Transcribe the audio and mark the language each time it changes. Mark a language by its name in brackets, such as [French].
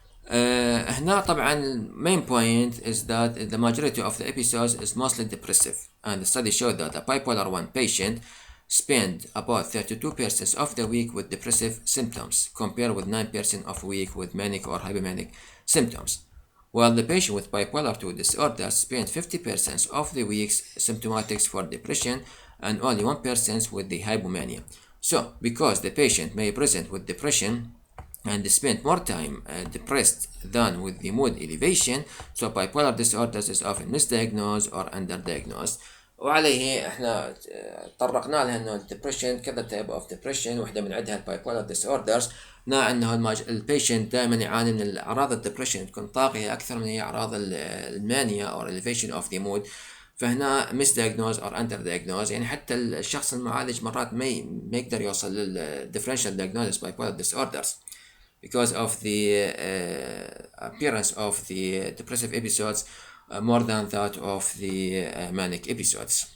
[Arabic] هنا طبعا [English] main point is that the majority of the episodes is mostly depressive, and the study showed that a bipolar 1 patient spent about 32% of the week with depressive symptoms compared with 9% of week with manic or hypomanic symptoms, while the patient with bipolar 2 disorder spent 50% of the week's symptomatics for depression and only 1% with the hypomania. So because the patient may present with depression and spend more time depressed than with the mood elevation, so bipolar disorders is often misdiagnosed or underdiagnosed. [Arabic] وعليه احنا طرقنا لها انه الدبريشن كذا تايب اوف ديبريشن، واحده من عندها البايبولار ديسوردرز. انه البيشنت دائما يعاني من الاعراض الدبريشن تكون طاغيه اكثر من هي اعراض المانيا او elevation اوف ذا مود. [English] فهنا misdiagnosed or underdiagnosed، [Arabic] يعني حتى الشخص المعالج مرات ما يقدر يوصل للديفرنشال [English] diagnosis bipolar disorders because of the appearance of the depressive episodes more than that of the manic episodes.